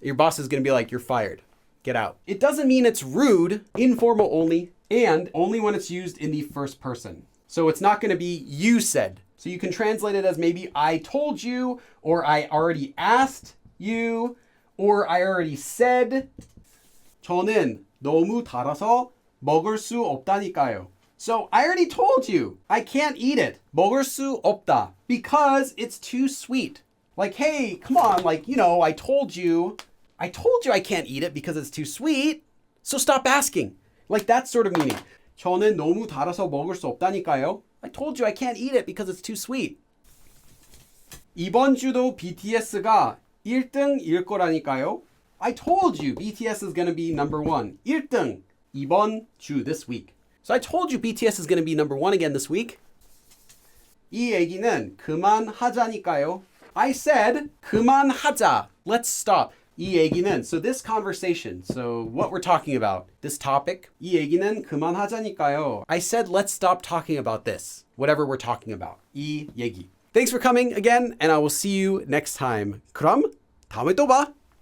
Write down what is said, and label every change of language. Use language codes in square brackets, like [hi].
[en] Your boss is going to be like, you're fired. Get out. It doesn't mean it's rude, informal only, and only when it's used in the first person. So it's not going to be you said. So you can translate it as maybe I told you, or I already asked you, or I already said. [ko] 저는 너무 달아서 먹을 수 없다니까요. [en] So I already told you I can't eat it. [ko] 먹을 수 없다. [en] Because it's too sweet. Like, hey, come on, like, you know, I told you I can't eat it because it's too sweet. So stop asking. Like that sort of meaning. [ko] 저는 너무 달아서 먹을 수 없다니까요. [en] I told you I can't eat it because it's too sweet. [ko] 이번 주도 BTS가 1등일 거라니까요. [en] I told you BTS is going to be number one. [ko] 1등. 이번 주, [en] this week. So I told you BTS is going to be number one again this week. [ko] 이 얘기는 그만하자니까요. [en] I said 그만하자. Let's stop. [ko] 이 얘기는, [en] so this conversation, so what we're talking about, this topic, [ko] 이 얘기는 그만하자니까요. [en] I said let's stop talking about this, whatever we're talking about. [ko] 이 얘기. [en] Thanks for coming again, and I will see you next time. [ko] 그럼 다음에 또 봐.